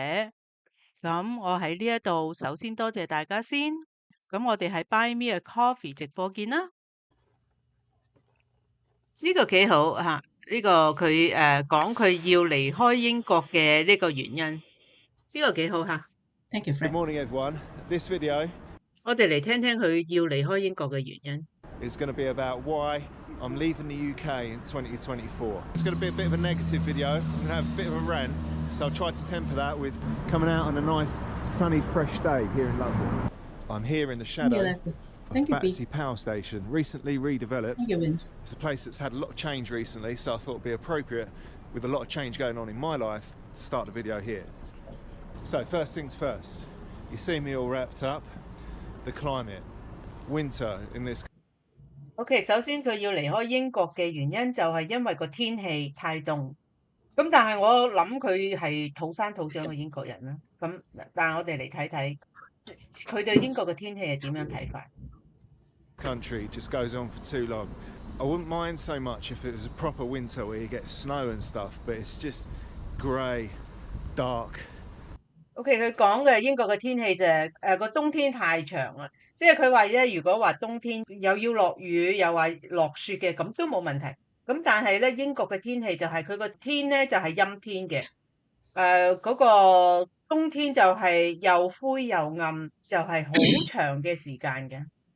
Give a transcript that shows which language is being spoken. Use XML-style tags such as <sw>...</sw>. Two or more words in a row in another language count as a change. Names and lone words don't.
<yue>咁我喺呢一度首先多謝大家先，咁我哋喺 Buy Me a Coffee 直播見啦。呢個幾好嚇，呢個佢講佢要離開英國嘅呢個原因，呢個幾好嚇。</yue> <en>Thank you, Frank. Good morning, everyone. This video</en> <yue>我哋嚟聽聽佢要離開英國嘅原因。</yue> <en>is going to be about why I'm leaving the UK in 2024. It's going to be a bit of a negative video. I'm going to have a bit of a rant, so I'll try to temper that with coming out on a nice, sunny, fresh day here in London. I'm here in the shadow Thank you, Battersea Power Station, recently redeveloped. Thank you, Vince. It's a place that's had a lot of change recently, so I thought it'd be appropriate, with a lot of change going on in my life, to start the video here. So first things first, you see me all wrapped up. The climate, winter in this.</en> <yue>OK， 首先佢要離開英國嘅原因就係因為個天氣太凍。咁但係我諗佢係土生土長嘅英國人啦。咁但係我哋嚟睇睇佢對英國嘅天氣係點樣睇法。</yue> <en>Country just goes on for too long. I wouldn't mind so much if it was a proper winter where you get snow and stuff, but it's just grey, dark.</en> <yue>OK， 佢講嘅英國嘅天氣就係個冬天太長啦，即係佢話咧，如果話冬天又要落雨又話落雪嘅，咁都冇問題。咁但係咧，英國嘅天氣就係佢個天咧就係陰天嘅，嗰個冬天就係又灰又暗，就係好長嘅時間嘅。</yue>